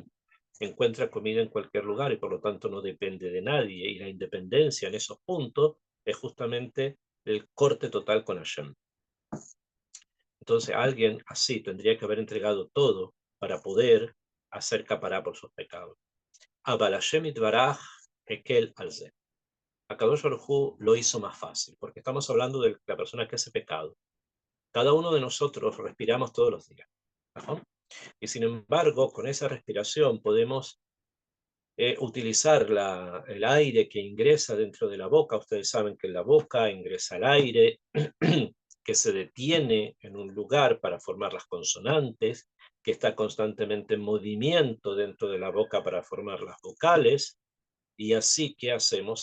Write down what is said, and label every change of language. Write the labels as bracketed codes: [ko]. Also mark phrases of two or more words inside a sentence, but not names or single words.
[es] Encuentra comida en cualquier lugar y por lo tanto no depende de nadie. Y la independencia en esos puntos es justamente el corte total con Hashem. Entonces alguien así tendría que haber entregado todo para poder hacer capará por sus pecados. [he] אבל השם יתברך הקל על זה. [es] Akadosh Baruj Hu lo hizo más fácil, porque estamos hablando de la persona que hace pecado. Cada uno de nosotros respiramos todos los días, ¿no? Y sin embargo, con esa respiración podemos utilizar el aire que ingresa dentro de la boca. Ustedes saben que en la boca ingresa el aire que se detiene en un lugar para formar las consonantes, que está constantemente en movimiento dentro de la boca para formar las vocales, y así, ¿qué hacemos?